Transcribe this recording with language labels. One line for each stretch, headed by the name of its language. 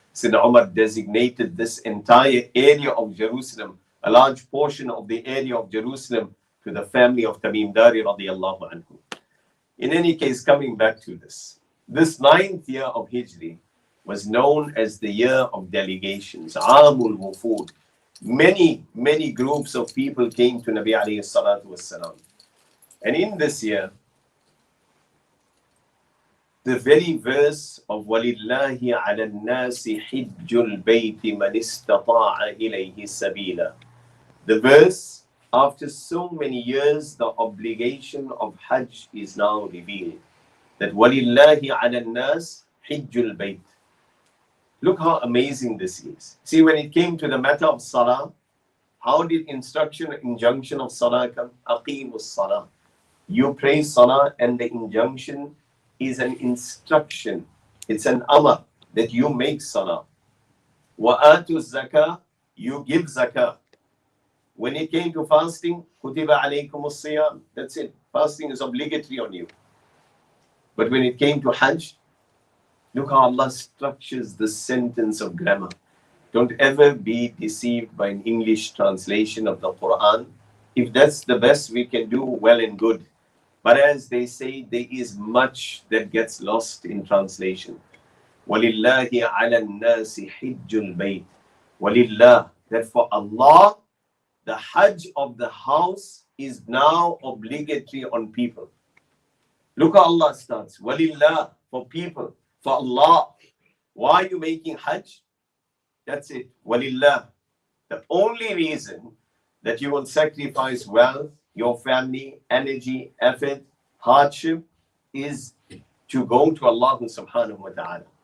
English: Sayyidina Umar designated this entire area of Jerusalem, a large portion of the area of Jerusalem, to the family of Tamim Dari radiallahu anhu. In any case, coming back to this 9th year of Hijri was known as the year of delegations, Amul Wufud. Many groups of people came to Nabi alayhi salatu wassalam. And in this year, the very verse of
Arabic: وَلِلَّهِ عَلَى النَّاسِ حِجُّ الْبَيْتِ مَنِ اسْتَطَاعَ إِلَيْهِ سَبِيلًا.
English: The verse, after so many years, the obligation of Hajj is now revealed. That
Arabic: وَلِلَّهِ عَلَى النَّاسِ حِجُّ الْبَيْتِ.
English: Look how amazing this is. See, when it came to the matter of Salah, how did injunction of Salah come? Aqimus Salah. You pray Salah, and the injunction is an instruction. It's an amar that you make Salah. Wa'atu zakah, you give zakah. When it came to fasting, kutiba alaykumus siyam. That's it. Fasting is obligatory on you. But when it came to Hajj, look how Allah structures the sentence of grammar. Don't ever be deceived by an English translation of the Quran. If that's the best we can do, well and good. But as they say, there is much that gets lost in translation.
Arabic: وَلِلَّهِ عَلَى النَّاسِ حِجُّ الْبَيْتِ. وَلِلَّهِ,
English: that for Allah, the Hajj of the house is now obligatory on people. Look how Allah starts. Walillah, for people, for Allah. Why are you making Hajj? That's it. Walillah. The only reason that you will sacrifice wealth, your family, energy, effort, hardship is to go to Allah subhanahu wa ta'ala.